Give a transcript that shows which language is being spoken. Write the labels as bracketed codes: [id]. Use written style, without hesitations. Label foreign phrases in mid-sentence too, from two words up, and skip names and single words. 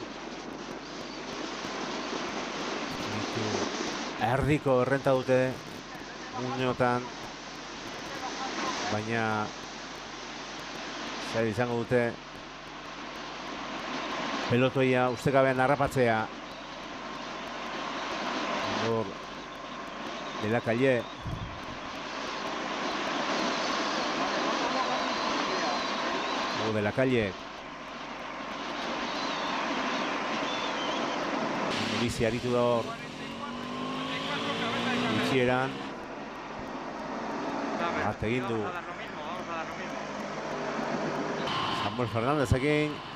[eu] Erdiko errenta dute uneotan, baina zail izango dute pelotoia ustekabean harrapatzea. Hor de la Calle. Hugo de la Calle. Bizi aritu da hor. Itxieran. Bat egin du Samuel Fernandezekin.